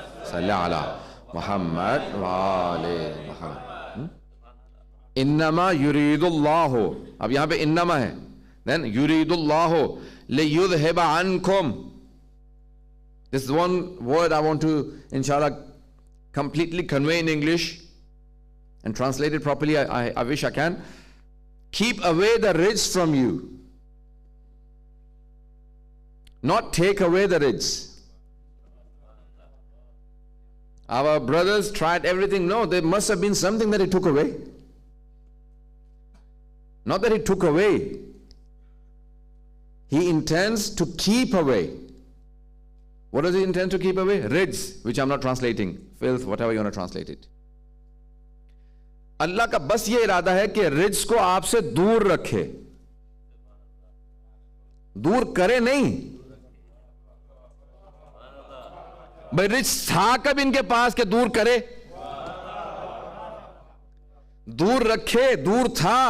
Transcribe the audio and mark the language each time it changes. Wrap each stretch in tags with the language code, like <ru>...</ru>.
<ar>صلی علی محمد وآلِ محمد. انما یرید اللہ،</ar> <ur>اب یہاں پہ انما ہے،</ur> <ar>then یرید اللہ لیذہب عنکم.</ar> <en>This is one word I want to inshallah completely convey in English and translate it properly. I wish I can. Keep away the rijs from you, not take away the rijs. Our brothers tried everything. No, there must have been something that he took away. Not that he took away. He intends to keep away. What does he intend to keep away? Rijs, which I'm not translating. Filth, whatever you want to translate it.</en> <ur>اللہ کا بس یہ ارادہ ہے کہ رجس کو آپ سے دور رکھے، دور کرے نہیں. بھائی رجس تھا کب ان کے پاس کہ دور کرے؟ دور رکھے، دور تھا.</ur>